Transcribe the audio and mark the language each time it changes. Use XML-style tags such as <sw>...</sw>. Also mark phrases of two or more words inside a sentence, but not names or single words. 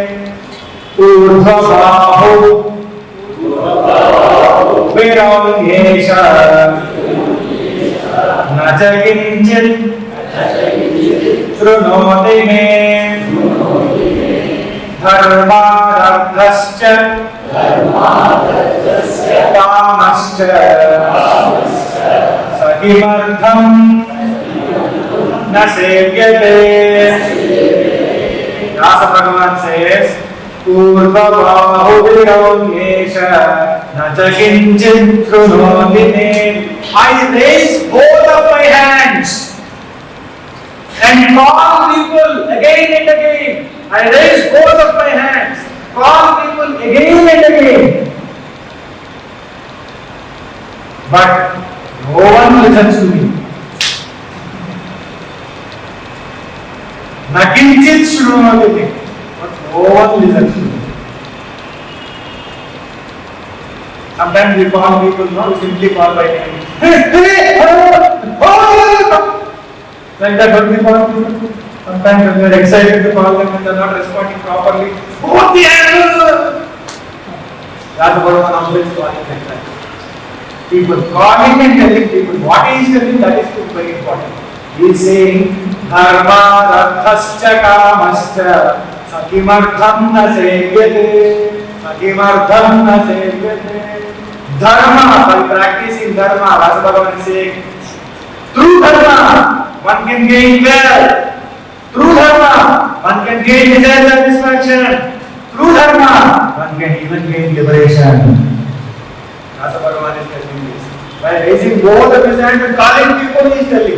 <sa>ऊर्ध्वबाहुभिरौन्येष न च किञ्चित् शृणोति मे धर्मादर्थश्च कामश्च स किमर्थं न न सेव्यते. Vyasa Bhagavan says, पूर्व बहुविरम् येष न च किञ्चित् शृणोति मे.</sa> <en>I raise both of my hands and call people again and again. I raise both of my hands, call people again and again. But no one listens to me.</en> <sa>न किञ्चित् शृणोति मे.</sa> <en>But no one listens to me. Sometimes we call people, no, we simply call by name. Hey, hey, like that, what we call people. Sometimes when we are excited to call them and they are not responding properly. Oh, the animal! That's what one also is calling like that. People calling and telling people what he is telling, that is very important. He is saying,</en> <sa>धर्म रथश्च कामश्च सकिमर्थम् न सेव्यते. सकिमर्थम् न सेव्यते.</sa> <en>Dharma, by practicing Dharma, Rasa Bhagavan is saying, through Dharma, one can gain wealth. Through Dharma, one can gain desire satisfaction. Through Dharma, one can even gain liberation. Rasa Bhagavan is telling this. By raising both of his hands and calling people, he is telling.</en>